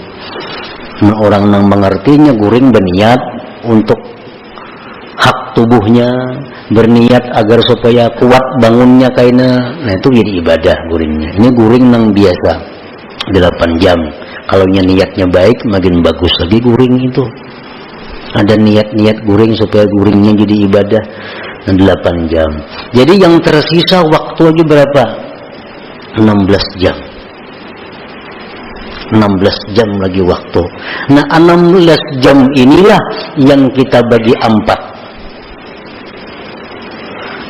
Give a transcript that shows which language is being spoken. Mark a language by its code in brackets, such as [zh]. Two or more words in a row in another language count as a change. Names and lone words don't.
[bjn] Nah, orang nang mengertinya guring berniat untuk hak tubuhnya, berniat agar supaya kuat bangunnya kaina. Nah, itu jadi ibadah guringnya. Ini guring nang biasa 8 jam. Kalau niatnya baik, makin bagus lagi guring itu. Ada niat-niat guring supaya guringnya jadi ibadah. 8 jam. [id] Jadi yang tersisa waktu lagi berapa? 16 jam. 16 jam lagi waktu. Nah, 16 jam inilah yang kita bagi 4.